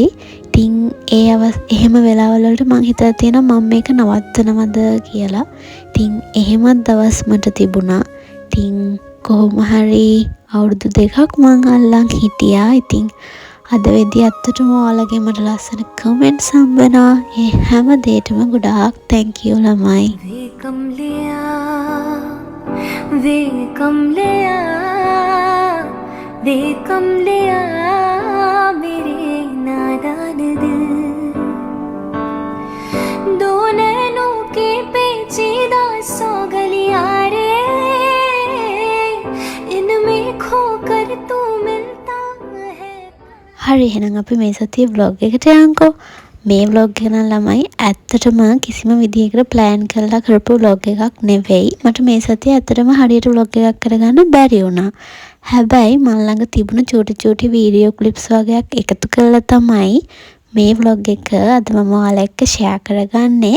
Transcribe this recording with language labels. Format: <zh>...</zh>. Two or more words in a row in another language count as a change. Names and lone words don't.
<si>ඉතින් එහෙම වෙලාවල් වලට මං හිතලා තියෙනවා මම මේක නවත්තනවද කියලා. ඉතින් එහෙමත් දවස් මට තිබුණා. ඉතින් කොහොම හරි අවුරුදු 2ක් මං අල්ලන් හිටියා. ඉතින් අද වෙද්දි ඇත්තටම ඔයාලගේ මට ලස්සන කමෙන්ට්ස් හම්බෙනවා. ඒ හැම දෙයකටම ගොඩාක්</si> <en>thank you</en> <si>ළමයි.</si> <hi>वे कम लिया मेरे नादान दिल दो नैनों के पेचीदा सौ गलियां रे इनमें खोकर तू मिलता है.</hi> <si>හරි එහෙනම් අපි මේ සතියේ vlog එකට යන්කෝ. මේ vlog එක නම් ළමයි ඇත්තටම කිසිම විදිහකට plan කරලා කරපු vlog එකක් නෙවෙයි. මට මේ සතියේ ඇත්තටම හරියට vlog එකක් කරගන්න බැරි වුණා. හැබැයි මන් ළඟ තිබුණ චූටි</si> <en>video clips</en> <si>වගේක් එකතු කරලා තමයි මේ vlog එක අද මම ඔයාලා එක්ක share කරගන්නේ.</si>